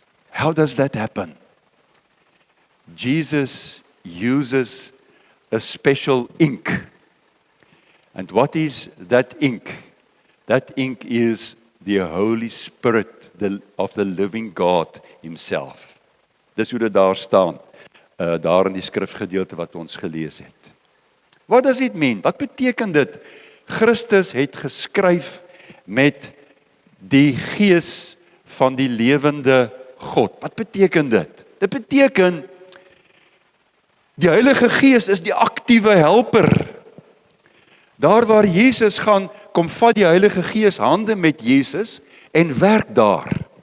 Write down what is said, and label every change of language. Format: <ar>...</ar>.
<en>How does that happen? Jesus uses a special ink. And what is that ink? That ink is the Holy Spirit of the living God himself.</en> <af>Dis hoe dit daar staan, daar in die skrifgedeelte wat ons gelees het.</af> <en>What does it mean?</en> <af>Wat beteken dit? Christus het geskryf met die gees van die lewende God. Wat beteken dit? Dit beteken die Heilige Gees is die aktiewe helper. Daar waar Jesus gaan, kom vat die Heilige Gees hande met Jesus en werk daar.</af>